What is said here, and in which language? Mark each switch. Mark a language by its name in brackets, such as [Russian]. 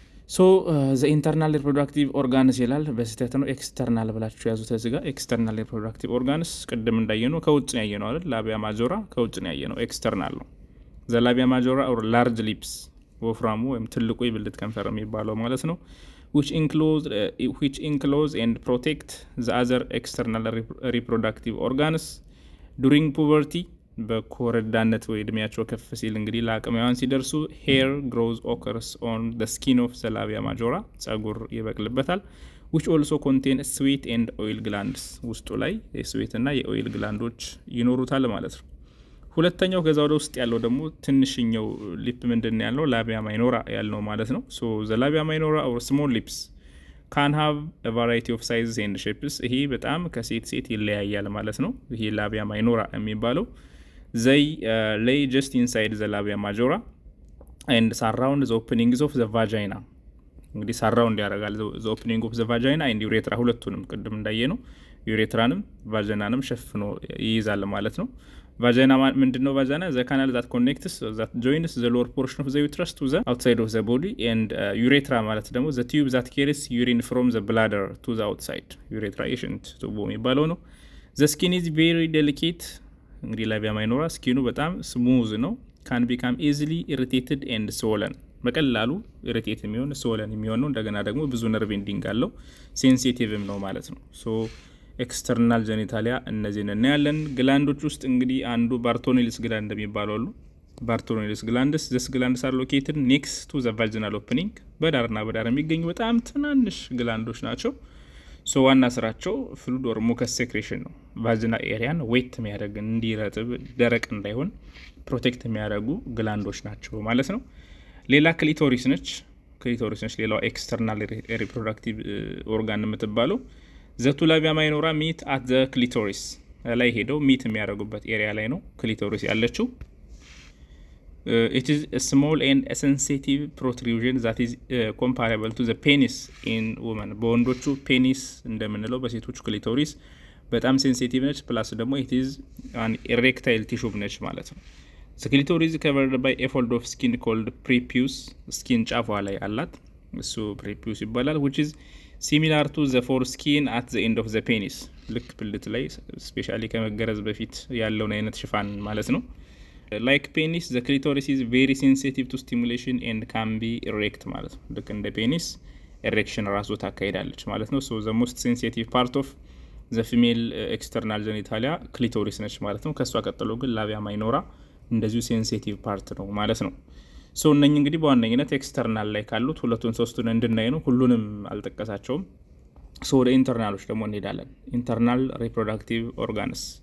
[Amharic] ሶ ዘ ኢንተርናል ሪፕሮዳክቲቭ ኦርጋንስ ይላል፣ በስህተት ነው ኤክስተርናል ብላችሁ ያዙት። እዚህ ጋር ኤክስተርናል ሪፕሮዳክቲቭ ኦርጋንስ ቅድም እንዳየነው ከውጭ ነው ያየነው አይደል? ላቢያ ማጆራ ከውጭ ነው ያየነው፣ ኤክስተርናል ነው። ዘ ላቢያ ማጆራ ኦር ላርጅ ሊፕስ ወፍራሙ ወይም ትልቁ የብልት ከንፈር የሚባለው ማለት ነው። [English] which enclose and protect the other external reproductive organs during puberty. [Amharic] በኮረዳነት ወይ እድሜያቸው ከፍ ሲል እንግዲህ ለአቅመ ሔዋን ሲደርሱ [English] hair grows occurs on the skin of the labia majora [Amharic] ጸጉር ይበቅልበታል. [English] which also contain sweat and oil glands [Amharic] ውስጡ ላይ የስዌት እና የኦይል ግላንዶች ይኖሩታል ማለት ነው። ሁለተኛው ከዛ ወደ ውስጥ ያለው ደግሞ ትንሽኛው ሊፕ ምንድን ያለው ላቢያ ማይኖራ ያልነው ማለት ነው። [English] so the labia minora or small lips can have a variety of sizes and shapes. [Amharic] ይሄ በጣም ከሴት ሴት ይለያያል ማለት ነው። [English] ይሄ ላቢያ ማይኖራ የሚባለው they lay just inside the labia majora and surround the openings of the vagina. [Amharic] እንግዲህ surround ያደርጋል [English] the opening of the vagina and urethra [Amharic] ሁለቱንም ቅድም እንዳየ ነው ዩሬትራንም ቫጂናንም ሸፍኖ ይይዛል ማለት ነው። ቫጂና ምንድነው? [English] ቫጂና the canal that connects that joins the lower portion of the uterus to the outside of the body and urethra [Amharic] ማለት ደግሞ [English] the tube that carries urine from the bladder to the outside. urethra ishint [Amharic] ቱቦ የሚባለው ነው። [English] the skin is very delicate. እንግዲህ ላቢያ ማይኖራ [Amharic] ስኪኑ በጣም ስሙዝ ነው። [English] can become easily irritated and swollen. [Amharic] በቀላሉ ኢሪቴት የሚሆን swollen የሚሆን ነው። እንደገና ደግሞ ብዙ ነርቭ ኢንዲንግ አለው ሴንሲቲቭም ነው ማለት ነው። ሶ ኤክስተርናል ጀኒታሊያ እነዚህን እናያለን። ግላንዶች ውስጥ እንግዲህ አንዱ ባርቶኔልስ ግላንድ የሚባለው አሉ። ባርቶኔልስ ግላንድስ [English] this glands are located next to the vaginal opening. [Amharic] በዳርና በዳር የሚገኙ በጣም ትናንሽ ግላንዶች ናቸው። ሶ ዋና ስራቸው ፍሉድ ኦር ሙከስ ሴክሬሽን ነው። ቫጂና ኤሪያን ዌት የሚያደርግ እንዲረጥብ ደረቅ እንዳይሆን ፕሮቴክት የሚያደርጉ ግላንዶች ናቸው ማለት ነው። ሌላ ክሊቶሪስ ነች። ሌላው ኤክስተርናል ሪፕሮዳክቲቭ ኦርጋን የምትባለው ዘቱ ላቢያ ማይኖራ ሚት አት ዘ ክሊቶሪስ ላይ ሄደው ሚት የሚያደርጉበት ኤሪያ ላይ ነው ክሊቶሪስ ያለችው። [English] it is a small and a sensitive protrusion that is comparable to the penis in women. [Amharic] በወንዶቹ ፔኒስ እንደምንለው በሴቶቹ ክሊቶሪስ በጣም ሴንሲቲቭ ነች። ፕላስ ደግሞ [English] it is an erectile tissue [Amharic] ነች ማለት ነው። [English] the clitoris is covered by a fold of skin called prepuce. [Amharic] ስኪን ጫፏ ላይ አላት እሱ prepuce ይባላል [English] which is similar to the foreskin at the end of the penis. [Amharic] ልክ ብልት ላይ ስፔሻሊ ከመገረዝ በፊት ያለውን አይነት ሽፋን ማለት ነው። [English] like penis the clitoris is very sensitive to stimulation and can be erect [Amharic] ማለት ነው። ልክ እንደ ፔኒስ ኤሬክሽን ራሱ ታካሂዳለች ማለት ነው። [English] so the most sensitive part of the female external genitalia [Amharic] clitoris ነች ማለት ነው። ከሷ ቀጥሎ ግን ላቢያ ማይኖራ እንደዚሁ ሴንሲቲቭ ፓርት ነው ማለት ነው። ሶ እነኚህ እንግዲህ በዋነኝነት ኤክስተርናል ላይ ካሉት ሁለቱን ሶስቱን እንድናይ ነው። ሁሉንም አልጠቀሳቸውም። ሶ ወደ ኢንተርናሎች ደግሞ እንሄዳለን። ኢንተርናል ሪፕሮዳክቲቭ ኦርጋንስ